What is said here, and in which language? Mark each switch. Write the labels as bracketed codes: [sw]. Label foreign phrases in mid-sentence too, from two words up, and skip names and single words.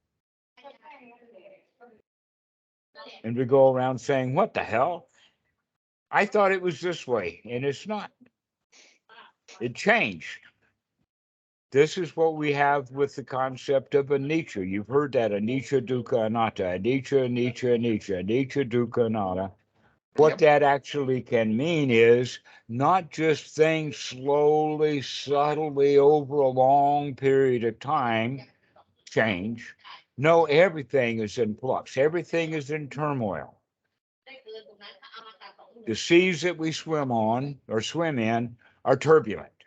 [en] And we go around saying, what the hell? I thought it was this way, and it's not. It changed. This is what we have with the concept of anicca. You've heard that, [pi] anicca, dukkha, anatta, anicca, anicca, anicca, anicca, dukkha, anatta. [en] What that actually can mean is not just things slowly, subtly over a long period of time change. No, everything is in flux. Everything is in turmoil. The seas that we swim on or swim in are turbulent.